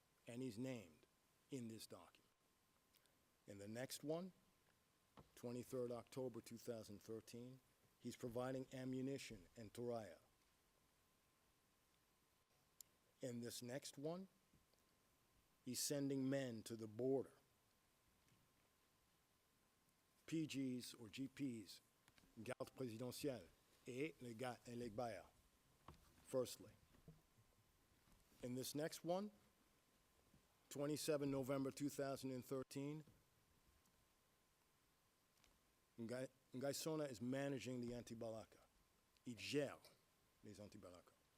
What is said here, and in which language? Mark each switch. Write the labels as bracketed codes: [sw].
[en] And he's named in this document. In the next one, 23rd October 2013, he's providing ammunition and Toraya. In this next one, he's sending men to the border. [fr] PGs or GPs, garde présidentielle, et les Gbaya, [en] firstly. In this next one, 27 November 2013, Ngai ssona is managing the anti-Balaka. [fr] Il gère les anti-Balaka.